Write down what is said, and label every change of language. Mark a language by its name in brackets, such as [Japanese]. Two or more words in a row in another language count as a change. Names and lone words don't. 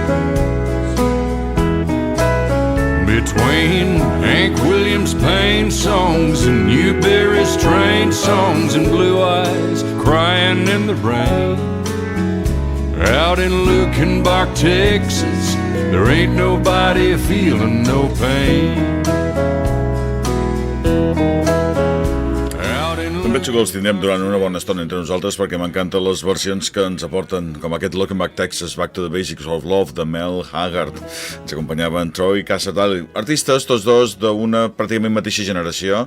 [English] Between Hank Williams' Pain songs and Newberry's Train songs and Blue Eyes crying in the rain, out in Lukenbach, Texas, there ain't nobody feeling no pain. [Catalan] Penso que els tindrem durant una bona estona entre nosaltres perquè m'encanten les versions que ens aporten, com aquest Lukenbach, Texas, Back to the Basics of Love de Mel Haggard. Ens acompanyaven Troy Cassatale, artistes tots dos d'una pràcticament mateixa generació.